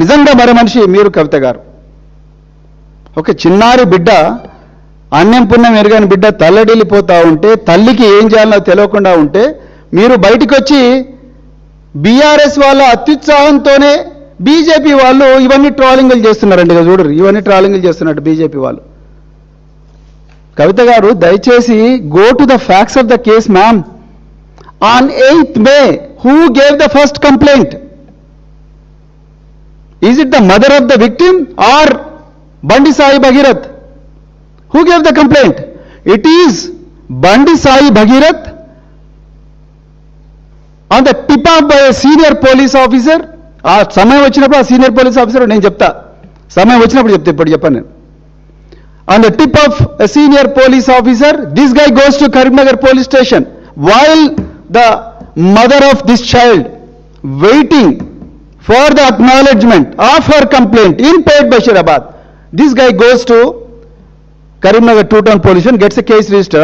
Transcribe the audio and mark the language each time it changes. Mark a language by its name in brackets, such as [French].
[Telugu] నిజంగా మర మనిషి మీరు కవిత గారు. ఒక చిన్నారి బిడ్డ, అన్నం పుణ్యం ఎరగని బిడ్డ తల్లడిల్లిపోతా ఉంటే, తల్లికి ఏం చేయాలో తెలియకుండా ఉంటే మీరు బయటికి వచ్చి బీఆర్ఎస్ వాళ్ళ అత్యుత్సాహంతోనే బీజేపీ వాళ్ళు ఇవన్నీ ట్రాలింగ్లు చేస్తున్నారండి. చూడరు, ఇవన్నీ ట్రాలింగ్లు చేస్తున్నట్టు బీజేపీ వాళ్ళు. కవిత గారు దయచేసి [English] Go to the facts of the case ma'am. On 8th May, who gave the first complaint? Is it the mother of the victim or Bandi Sai Bhagirath? Who gave the complaint? It is Bandi Sai Bhagirath on the tip of by a senior police officer. [Telugu] ఆ సమయం వచ్చినప్పుడు ఆ senior police officer నేను చెప్తా, సమయం వచ్చినప్పుడు చెప్తా, ఇప్పుడు చెప్పాను నేను. [English] On the tip of a senior police officer, this guy goes to Karimnagar police station while the mother of this child waiting for the acknowledgement of her complaint in Pet Bashirabad. This guy goes to Karimnagar two-town police and gets a case registered.